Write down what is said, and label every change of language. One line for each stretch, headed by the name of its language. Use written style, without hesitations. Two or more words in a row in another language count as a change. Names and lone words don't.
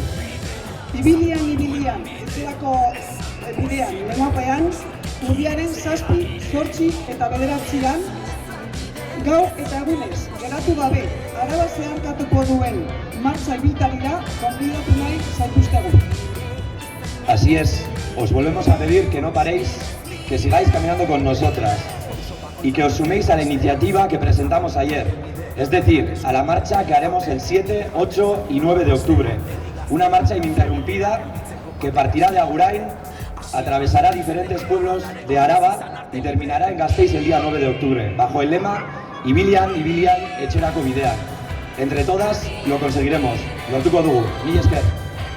Basque: Ibilian, etxerako bidean, lemopean, urriaren 7, 8 eta 9 gaur eta egunez, geratu gabe, Araba zeharkatuko duen martxa ibiltarira gonbidatu nahi zaituztegu.
Spanish: Así es, os volvemos a pedir que no paréis, que sigáis caminando con nosotras y que os suméis a la iniciativa que presentamos ayer, es decir, a la marcha que haremos el 7, 8 y 9 de octubre. Una marcha ininterrumpida que partirá de Agurain, atravesará diferentes pueblos de Araba y terminará en Gasteiz el día 9 de octubre, bajo el lema Ibilian, etxerako bideak. Entre todas lo conseguiremos.
Basque: Lortuko dugu. Mila esker.